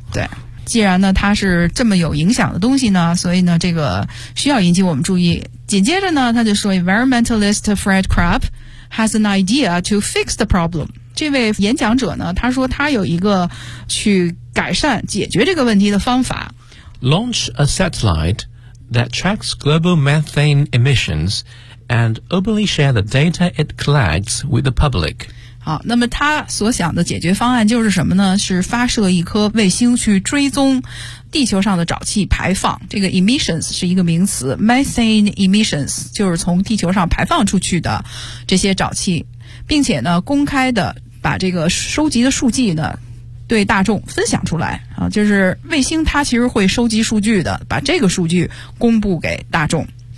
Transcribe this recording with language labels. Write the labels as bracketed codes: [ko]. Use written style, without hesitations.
[zh] 对，既然呢它是这么有影响的东西呢，所以呢这个需要引起我们注意。紧接着呢他就说 [en] environmentalist Fred Krupp has an idea to fix the problem。 [zh] 这位演讲者呢他说他有一个去改善解决这个问题的方法。 [en] Launch a satellite that tracks global methane emissions and openly share the data it collects with the public。 [zh] 好，那么他所想的解决方案就是什么呢？是发射一颗卫星去追踪地球上的沼气排放。这个 emissions 是一个名词， methane emissions 就是从地球上排放出去的这些沼气，并且呢公开的把这个收集的数据呢对大众分享出来啊，就是卫星它其实会收集数据的，把这个数据公布给大众。